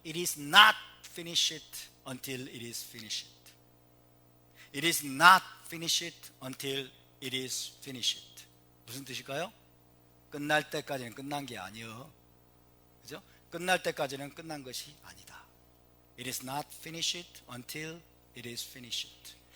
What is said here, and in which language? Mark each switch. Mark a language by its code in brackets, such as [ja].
[en] It is not finished until it is finished. It is not finished until it is finished. [ko] 무슨 뜻일까요? 끝날 때까지는 끝난 게 아니요. 그죠? 끝날 때까지는 끝난 것이 아니다. [en] It is not finished until it is finished.